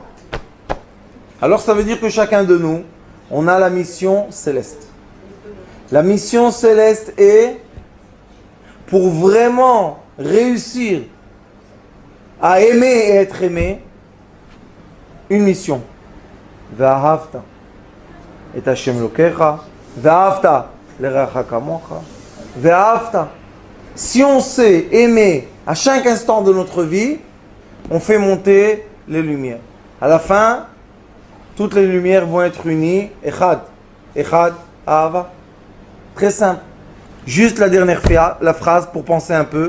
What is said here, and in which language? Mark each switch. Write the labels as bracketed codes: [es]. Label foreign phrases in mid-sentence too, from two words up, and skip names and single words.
[fr] Alors ça veut dire que chacun de nous, on a la mission céleste. La mission céleste est pour vraiment réussir à aimer et être aimé, une mission. [he] ואהבת את השם אלוקיך, ואהבת לרעך כמוך, ואהבת. [fr] Si on sait aimer à chaque instant de notre vie, on fait monter les lumières. À la fin, toutes les lumières vont être unies. [he] אחד, אחד, אהבה. [fr] Très simple. Juste la dernière phrase pour penser un peu.